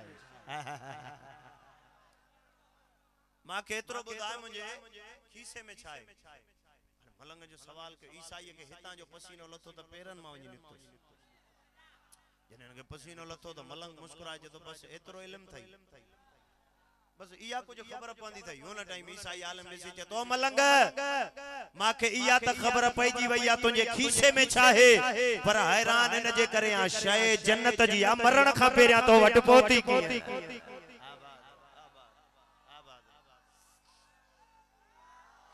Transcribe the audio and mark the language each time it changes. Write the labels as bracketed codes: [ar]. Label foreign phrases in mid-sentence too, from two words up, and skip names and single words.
[sd] मांखे एतिरो ॿुधाए मुंहिंजे खीसे में छा आहे। मलंग जो सवाल कयो ईसाईअ खे हितां जो पसीनो लथो त पेरनि मां वञी निकितो। जॾहिं हिनखे पसीनो लथो त मलंग मुस्कुराए चए तो बस एतिरो इल्म थई। बस इया कुछ खबर पवंदी थई। हुन टाइम ईसाई आलम ॾिसी चए तो मलंग मांखे इया त खबर पइजी वई आहे तुंहिंजे खीसे में छा आहे पर हैरान इन जे करे आ शइ जन्नत जी आ मरण खां पहिरियां तो वटि पहुती कीअं।